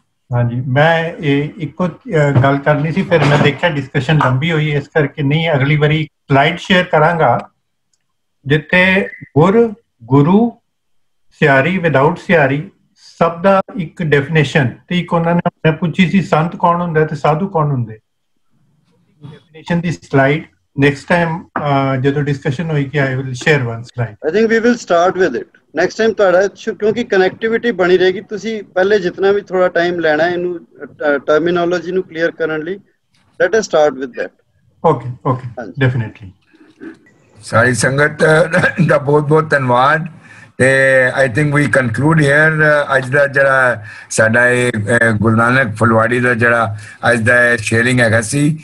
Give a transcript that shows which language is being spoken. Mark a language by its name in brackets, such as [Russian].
[Punjabi] ਹਾਂਜੀ, ਮੈਂ ਇਹ ਇੱਕੋ ਗੱਲ ਕਰਨੀ ਸੀ, ਫਿਰ ਮੈਂ ਦੇਖਿਆ ਡਿਸਕਸ਼ਨ ਲੰਬੀ ਹੋਈ, ਇਸ ਕਰਕੇ ਨਹੀਂ ਅਗਲੀ ਵਾਰੀ ਸਲਾਈਡ ਸ਼ੇਅਰ ਕਰਾਂਗਾ ਜਿੱਥੇ ਗੁਰੂ ਸਿਆਰੀ ਵਿਦਆਊਟ ਸਿਆਰੀ ਸਭ ਦਾ ਇੱਕ ਡੈਫੀਨੇਸ਼ਨ ਤੇ ਇੱਕ ਉਹਨਾਂ ਨੇ ਪੁੱਛੀ ਸੀ ਸੰਤ ਕੌਣ ਹੁੰਦਾ ਤੇ ਸਾਧੂ ਕੌਣ ਹੁੰਦੇ। ਡੈਫੀਨੇਸ਼ਨ ਦੀ ਸਲਾਈਡ [English] next time [Punjabi] ਜਦੋਂ ਡਿਸਕਸ਼ਨ ਹੋਈ ਕਿ [English] I will share one slide. I think we will start with it next time [Punjabi] ਤੁਹਾਡਾ, ਕਿਉਂਕਿ ਕਨੈਕਟੀਵਿਟੀ ਬਣੀ ਰਹੇਗੀ। ਤੁਸੀਂ ਪਹਿਲੇ ਜਿੰਨਾ ਵੀ ਥੋੜਾ ਟਾਈਮ ਲੈਣਾ ਇਹਨੂੰ ਟਰਮੀਨੋਲੋਜੀ ਨੂੰ ਕਲੀਅਰ ਕਰਨ ਲਈ, [English] let us start with that. Okay definitely। [Punjabi] ਸਾਰੀ ਸੰਗਤ ਦਾ ਬਹੁਤ ਬਹੁਤ ਧੰਨਵਾਦ। ਤੇ [English] I think we conclude here [Punjabi] ਅੱਜ ਦਾ ਜਿਹੜਾ ਸਾਡਾ ਇਹ ਗੁਰੂ ਨਾਨਕ ਫੁਲਵਾੜੀ ਦਾ ਜਿਹੜਾ ਅੱਜ ਦਾ ਸ਼ੇਅਰਿੰਗ ਹੈਗਾ ਸੀ।